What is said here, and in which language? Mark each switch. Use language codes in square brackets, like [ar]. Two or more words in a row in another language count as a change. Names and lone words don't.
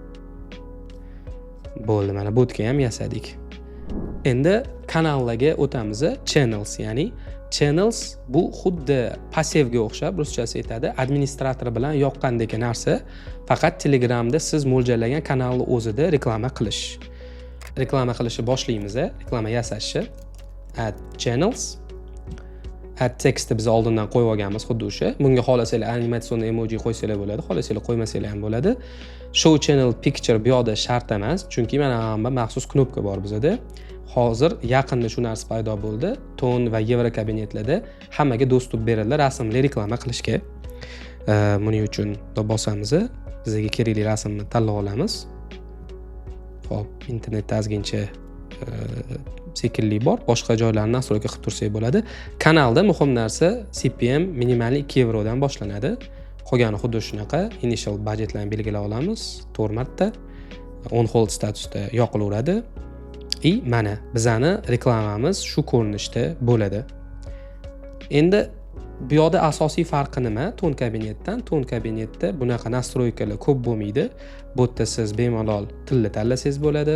[uz] Bo'ldi, mana botga ham yasadik. Endi kanallarga o'tamiz. Channels, ya'ni channels bu xuddi passivga o'xshab, ruschasi aytadi, administrator bilan yoqqandek narsa, faqat Telegramda siz mo'ljallagan kanalni o'zida reklama qilish. Reklama qilishni boshlaymiz, reklama yasashni. [en] Add channels. Add textni [uz] biz oldindan qo'yib olganmiz, xuddi o'sha. Bunga xohlasanglar animatsion emoji qo'ysanglar bo'ladi, xohlasanglar qo'ymasanglar ham bo'ladi. [en] Show channel picture [uz] bu yoqda shart emas, chunki mana bu maxsus knopka bor bizda. Hozir yaqinda shu narsa paydo bo'ldi. Ton va Yevro kabinetlarda hammaga dostуп berildi rasmli reklama qilishga. Buning uchun bosamiz, bizga kerakli rasmni tanlab olamiz. Xo'p, internetda ozgincha sekinlik bor, boshqa joylarni nastroyka qilib tursak bo'ladi. Kanalda muhim narsa CPM minimal 2 yevrodan boshlanadi. Qolgani xuddi shunaqa [en] initial budgetlarni [uz] belgilab olamiz 4 marta. [en] On hold statusda [uz] yoqilaveradi. Mana bizani reklamamiz shu ko'rinishda bo'ladi. Endi bu yoqda asosiy farqi nima? Ton kabinetdan. Ton kabinetda bunaqa nastroykalar ko'p bo'lmaydi. Bu yerda siz bemalol tilni tanlasangiz bo'ladi.